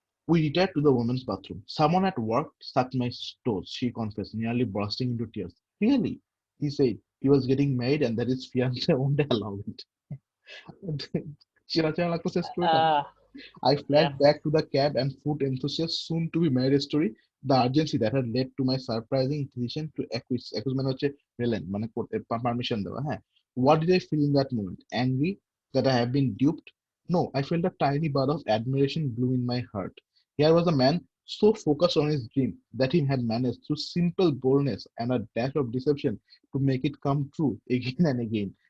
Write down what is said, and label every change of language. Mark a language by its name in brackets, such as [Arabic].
[English] We retired to the women's bathroom. Someone at work sucked my toes, she confessed, nearly bursting into tears. Really? He said he was getting married and that his fiance won't allow it. [Bangla] চিরাচেনা লাগতেছে স্টোরিটা। আহ [English] I fled yeah. back to the cab and food enthusiast soon to be married story. The urgency that had led to my surprising decision to acquit. [Bangla] Acquit মানে হচ্ছে relent, মানে permission দেওয়া, হ্যাঁ। [English] What did I feel in that moment? Angry that I have been duped? No, I felt a tiny bud of admiration blew in my heart. Here was a man so focused on his dream that he had managed through simple boldness and a dash of deception to make it come true again and again.